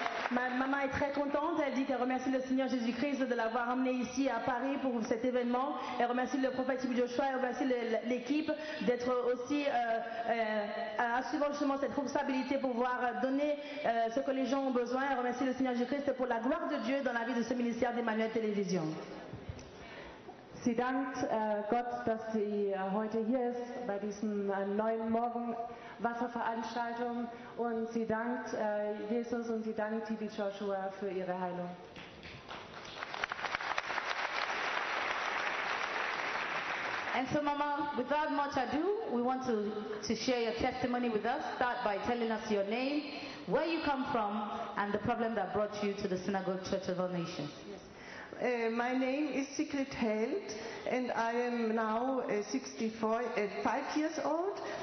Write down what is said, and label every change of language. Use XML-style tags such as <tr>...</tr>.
<fr>maman est très contente. Elle dit qu'elle remercie le Seigneur Jésus-Christ de l'avoir emmené ici à Paris pour cet événement. Elle remercie le prophète Joshua, elle remercie l'équipe d'être aussi assumant justement cette responsabilité pour pouvoir donner ce que les gens ont besoin. Elle remercie le Seigneur Jésus-Christ pour la gloire de Dieu dans la vie de ce ministère d'Emmanuel Télévision.</fr> <de>Sie dankt Gott, dass sie heute hier ist bei diesem neuen Morgenwasserveranstaltung und sie dankt Jesus und sie dankt TV Joshua für ihre Heilung.</de> <en>And so, Mama, without much ado, we want to share your testimony with us. Start by telling us your name, where you come from, and the problem that brought you to the Synagogue Church of All Nations. My name is Sigrid Held, and I am now 5 years old.</en>